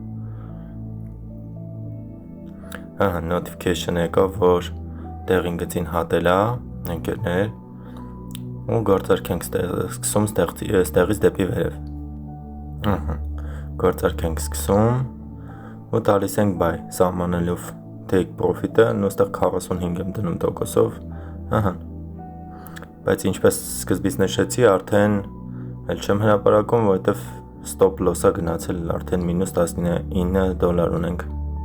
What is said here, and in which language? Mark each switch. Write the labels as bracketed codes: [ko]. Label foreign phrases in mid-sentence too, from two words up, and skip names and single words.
[hy] Notification եկավ, որ տեղին գծին հատել է, ընկերներ, ու գործարք ենք սկսում ստեղից դեպի վերև։ Գործարք ենք սկսում ու տալիս ենք buy, սահմանելով [en] take profit-ը, [hy] նոստեղ 45 եմ դնում տոկոսով, բայց ինչպես սկզբից նշեցի, արդեն էլ չեմ հրապարակում, որովհետև [en] stop loss-ը [hy] գնացել արդեն մինուս $19 ունենք։